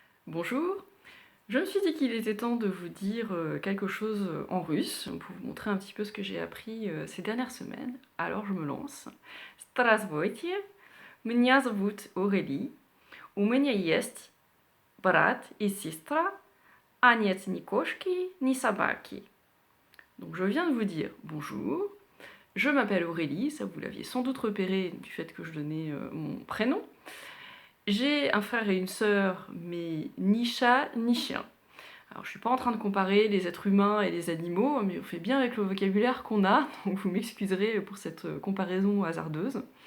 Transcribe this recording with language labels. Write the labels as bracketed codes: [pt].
[fr] Bonjour, je me suis dit qu'il était temps de vous dire quelque chose en russe pour vous montrer un petit peu ce que j'ai appris ces dernières semaines. Alors je me lance. [ru] Здравствуйте, меня зовут Aurélie. У меня есть брат и сестра, а нет ни кошки, ни собаки. [fr] Donc je viens de vous dire bonjour, je m'appelle Aurélie, ça vous l'aviez sans doute repéré du fait que je donnais mon prénom. J'ai un frère et une sœur, mais ni chat ni chien. Alors je suis pas en train de comparer les êtres humains et les animaux, mais on fait bien avec le vocabulaire qu'on a, donc vous m'excuserez pour cette comparaison hasardeuse.